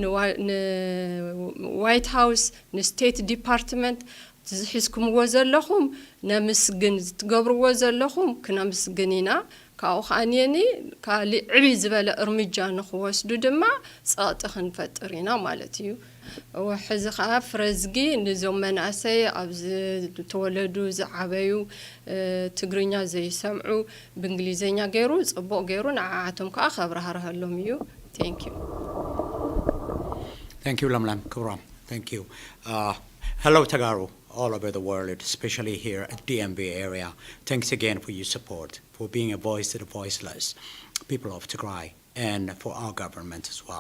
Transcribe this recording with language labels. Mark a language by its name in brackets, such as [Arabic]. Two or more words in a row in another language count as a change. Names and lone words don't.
[Tigrinya] ዋይት ሃውስ ንስቴት ዲፓርትመንት ዝሕዝኩምዎ ዘለኹም ነምስግን ዝትገብርዎ ዘለኹም ክነምስግን ኢና ካብኡ ኸኣንየኒ ካልእ ዕብይ ዝበለ እርምጃ ንኽወስዱ ድማ ጸቕጢ ክንፈጥር ኢና ማለት እዩ ሕዚ ከዓ ፍረዝጊ ንዞም መናእሰይ ኣብዚ ተወለዱ ዝዓበዩ ትግርኛ ዘይሰምዑ ብእንግሊዘኛ ገይሩ ጽቡቕ ገይሩ ንዓዓቶም ከዓ ከብራህርሃሎም እዩ [English] Thank you, Lamlam Kuram. Thank you. Hello, Tagaru, all over the world, especially here at DMV area. Thanks again for your support, for being a voice to the voiceless people of Tigray, and for our government as well.